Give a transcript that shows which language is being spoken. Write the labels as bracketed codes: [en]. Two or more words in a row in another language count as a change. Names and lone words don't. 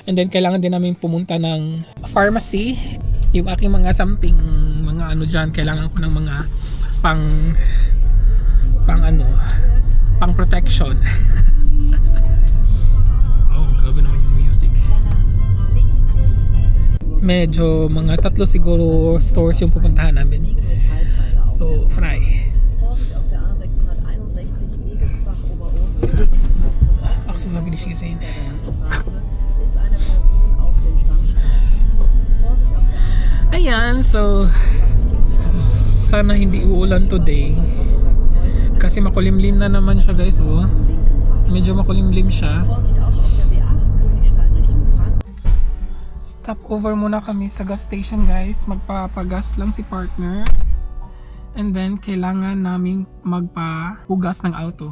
[en] And then [tl] kailangan din namin pumunta ng pharmacy. Yung aking mga something, mga dyan, kailangan ko ng mga pang protection. Oh, grabe naman yung music. Medyo mga 3 siguro stores yung pupuntahan namin. [en] So, fry. [de] So habe ich gesehen. [tl] Ayan, so sana hindi uulan today kasi makulimlim na naman siya guys. Medyo makulimlim siya. [en] Stop over [tl] muna kami sa [en] gas station guys, [tl] magpapagas lang si partner [en] and then [tl] kailangan naming magpahugas ng auto.